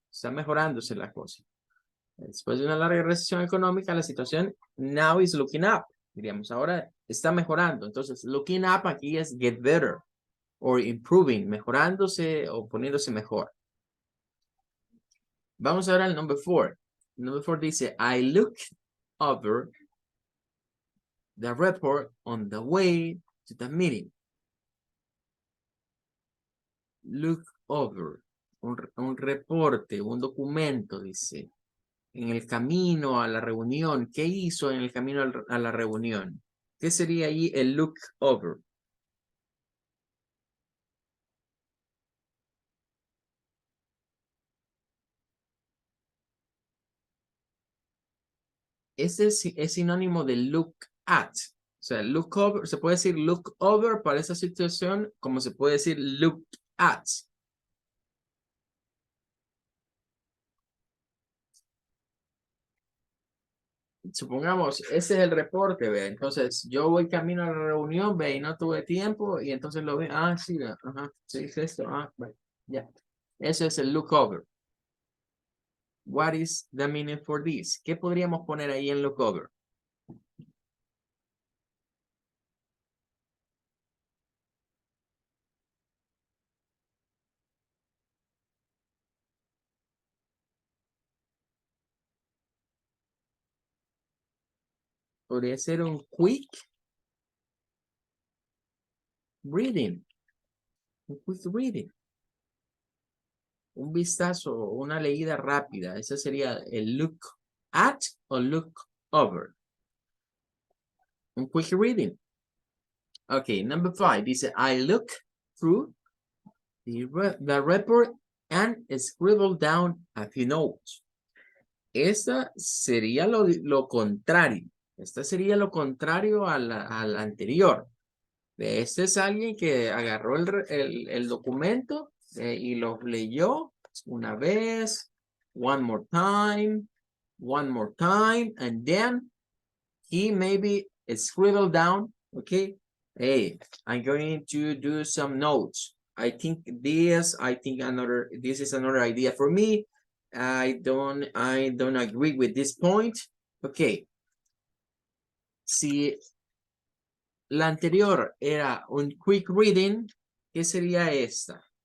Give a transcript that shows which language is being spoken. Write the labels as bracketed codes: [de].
[es] Está mejorándose la cosa. Después de una larga recesión económica, la situación [en] now is looking up. [es] Diríamos, ahora está mejorando. Entonces, looking up aquí es [en] get better or improving, [es] mejorándose o poniéndose mejor. Vamos ahora al number 4. [en] Number 4 dice, I looked over the report on the way to the meeting. [es] Look over, un reporte, un documento, dice. En el camino a la reunión. ¿Qué hizo en el camino a la reunión? ¿Qué sería ahí el look over? Ese es sinónimo de look at. O sea, look over, se puede decir look over para esa situación, como se puede decir look at. Supongamos, ese es el reporte, ve. Entonces, yo voy camino a la reunión, ve, y no tuve tiempo, y entonces lo ve, ah, sí, ajá, sí, es esto, ah, bueno, ya. Eso es el look over. [en] What is the meaning for this? [es] ¿Qué podríamos poner ahí en look over? Podría ser un quick reading. Un quick reading. Un vistazo, una leída rápida. Ese sería el look at o look over. [en] Un quick reading. Okay, number 5. Dice, I look through the report and scribble down a few notes. [es] Esta sería lo contrario. Esta sería lo contrario a la anterior. Este es alguien que agarró el documento y lo leyó una vez, [en] one more time, and then he maybe scribbled down, okay, hey, I'm going to do some notes. I think this is another idea for me. I don't agree with this point. Okay. [es] Si la anterior era un quick reading, ¿qué sería esta?